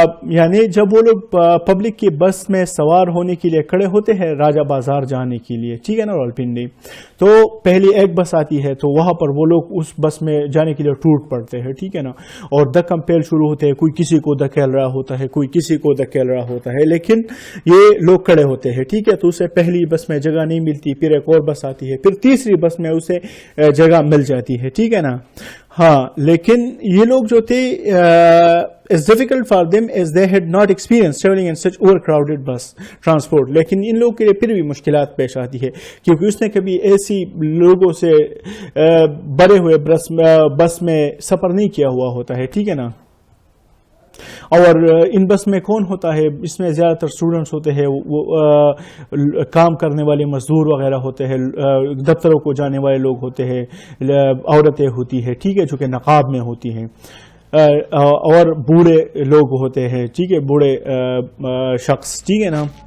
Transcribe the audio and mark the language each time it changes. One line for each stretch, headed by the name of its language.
Urdu: یعنی جب وہ لوگ پبلک کی بس میں سوار ہونے کے لیے کھڑے ہوتے ہیں راجہ بازار جانے کے لیے، ٹھیک ہے نا، راولپنڈی، تو پہلی ایک بس آتی ہے تو وہاں پر وہ لوگ اس بس میں جانے کے لیے ٹوٹ پڑتے ہیں، ٹھیک ہے نا. اور دھکم پیل شروع ہوتے ہیں، کوئی کسی کو دھکیل رہا ہوتا ہے، کوئی کسی کو دھکیل رہا ہوتا ہے، لیکن یہ لوگ کھڑے ہوتے ہیں، ٹھیک ہے. تو اسے پہلی بس میں جگہ نہیں ملتی، پھر ایک اور بس آتی ہے، پھر تیسری بس میں اسے جگہ مل جاتی ہے، ٹھیک ہے نا. ہاں لیکن یہ لوگ جو تھے
English: it's difficult for them as they had not experienced traveling in such overcrowded bus transport.
Urdu: لیکن ان لوگوں کے لیے پھر بھی مشکلات پیش آتی ہے، کیونکہ اس نے کبھی ایسی لوگوں سے بڑے ہوئے بس میں سفر نہیں کیا ہوا ہوتا ہے، ٹھیک ہے نا. اور ان بس میں کون ہوتا ہے؟ اس میں زیادہ تر اسٹوڈنٹس ہوتے ہیں، وہ کام کرنے والے مزدور وغیرہ ہوتے ہیں، دفتروں کو جانے والے لوگ ہوتے ہیں، عورتیں ہوتی ہیں، ٹھیک ہے، جو کہ نقاب میں ہوتی ہیں، اور بوڑھے لوگ ہوتے ہیں، ٹھیک ہے، بوڑھے شخص، ٹھیک ہے نا.